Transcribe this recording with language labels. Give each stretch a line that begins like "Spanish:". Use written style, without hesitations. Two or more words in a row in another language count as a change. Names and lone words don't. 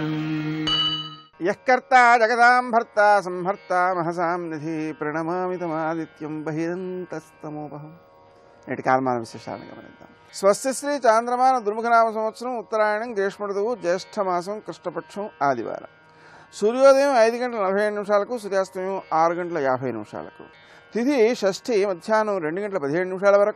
Sanskrit: यः कर्ता जगदां भर्ता संहर्ता महसां निधि प्रणमामि तमादित्यं बहिरन्तस्तमोपहम्।
Telugu: నేటి కాలమాన విశేషాలను గమనిద్దాం. స్వస్తి శ్రీ చాంద్రమాన దుర్ముఖనామ సంవత్సరం ఉత్తరాయణం గ్రీష్మ ఋతువు జ్యేష్ఠమాసం కృష్ణపక్షం ఆదివారం. సూర్యోదయం 5:47 సూర్యాస్తమయం 6:50. తిథి షష్ఠి మధ్యాహ్నం 2:17 వరకు.